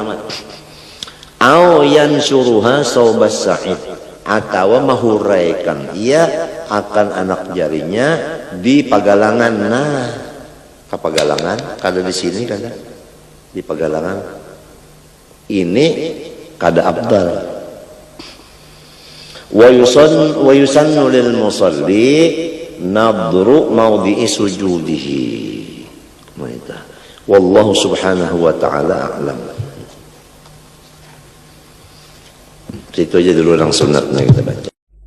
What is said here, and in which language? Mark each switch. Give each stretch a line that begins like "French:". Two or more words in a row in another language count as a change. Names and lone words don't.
Arabic: أو ينشرها ثوب الساعد,
Banjar: atau mahuraikan ia akan anak jarinya di pagalangan. Kapagalangan kada di sini kada di pagalangan. Ini kada abdal.
Arabic: ويسن للمصلي نظر موضع سجوده. والله سبحانه وتعالى أعلم.
Banjar: Itu aja dulu yang sunatnya kita baca.